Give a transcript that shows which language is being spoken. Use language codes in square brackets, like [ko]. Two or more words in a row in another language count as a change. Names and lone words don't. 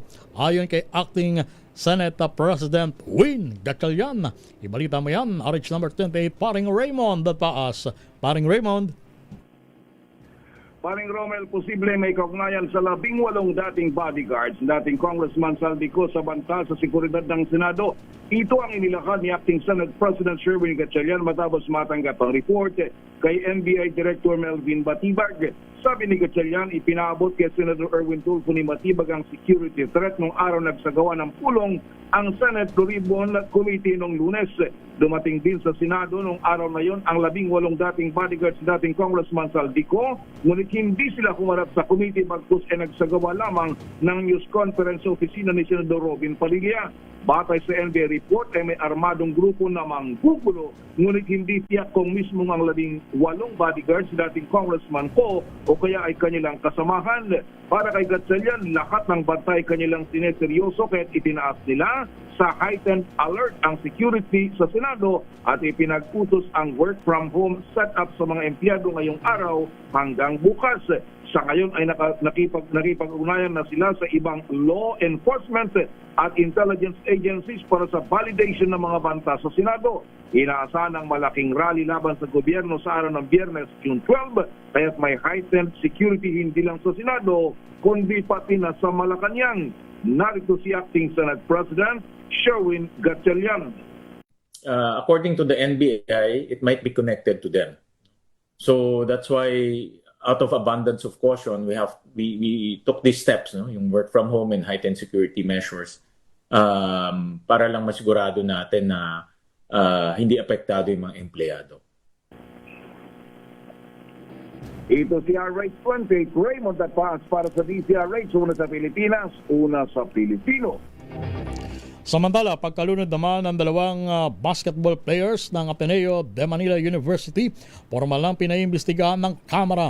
[tl] Ayon kay Acting Senate President Win Gatchalian. Ibalita mo yan, RH number 28, Paring Raymond at Paas. Paring Raymond. Paring Romel, posible may kaugnayan sa 18 dating bodyguards, dating Congressman Zaldico sa banta sa seguridad ng Senado. Ito ang inilakad ni Acting Senate President Sherwin Gatchalian matapos matanggap ang report kay NBI Director Melvin Batibag. Sabi ni Gatchalian, ipinaabot kay Senator Erwin Tulfo ni Matibag ang security threat nung araw nagsagawa ng pulong ang Senate Corribon Committee noong Lunes. Dumating din sa Senado noong araw na yon ang 18 dating bodyguards dating Congressman Zaldico, ngunit hindi sila humarap sa committee bagkus ay nagsagawa lamang ng news conference sa opisina ni Senador Robin Padilla. Batay sa NBI report ay may armadong grupo na manggugulo, ngunit hindi tiyak kung mismo ang 18 bodyguards dating Congressman ko o kaya ay kanilang kasamahan. Para kay Gatchalian, lahat ng bantay kanilang sineseryoso kaya't itinaas nila sa [en] heightened alert [tl] ang security sa Senado at ipinag-utos ang [en] work from home setup [tl] sa mga empleyado ngayong araw hanggang bukas. Sa ngayon ay nakipag-ugnayan na sila sa ibang [en] law enforcement [tl] at [en] intelligence agencies [tl] para sa validation ng mga banta sa Senado. Inaasahan ang malaking rally laban sa gobyerno sa araw ng Biyernes, June 12, kaya't may [en] heightened security [tl] hindi lang sa Senado, kundi pati na sa Malacanang. Narito si Acting Senate President Sherwin Gatchalian. [en] According to the NBI, it might be connected to them. So that's why out of abundance of caution, we took these steps, no? [tl] Yung [en] work from home [tl] and [en] heightened security measures, [tl] para lang masigurado natin na hindi apektado yung mga empleyado. Ito si RH28, Raymond Atpas para sa DZRH, una sa Pilipinas, una sa Pilipino. Samantala, pagkalunod naman ng dalawang [en] basketball players [tl] ng Ateneo de Manila University, formal lang pinaimbestigahan ng Kamara.